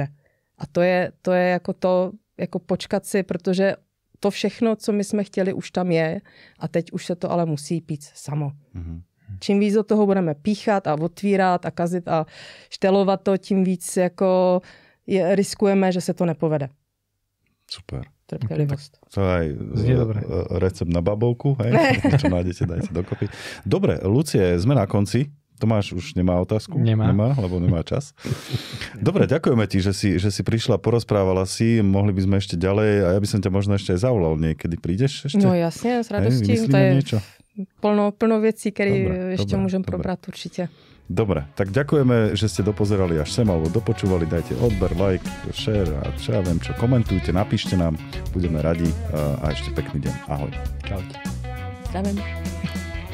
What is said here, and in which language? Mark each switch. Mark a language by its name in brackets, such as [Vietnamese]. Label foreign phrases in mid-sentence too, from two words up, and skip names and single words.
[Czech] A to je jako to, jako počkat si, protože to všechno, co my jsme chtěli, už tam je a teď už se to ale musí pít samo. Čím víc do toho budeme píchat a otvírat a kazit a štelovat to, tím víc jako riskujeme, že se to nepovede. Super. Trpělivost. [Slovak] To aj recept na babovku, hej? Čo nájdete, dajte dokopy. Dobre, Lucie, sme na konci. Tomáš už nemá otázku? Nemá, lebo nemá čas. Dobre, ďakujeme ti, že si prišla, porozprávala si, mohli by sme ešte ďalej a ja by som ťa možno ešte aj zavolal niekedy. Prídeš ešte? No jasne, s radostí. To je niečo? Plno vecí, ktoré ešte môžem probrať určite. Dobre, tak ďakujeme, že ste dopozerali až sem alebo dopočúvali. Dajte odber, [English] like, share [Slovak] a čo ja viem čo. Komentujte, napíšte nám, budeme radi a ešte pekný deň. Ahoj. Čaute. Zdravím.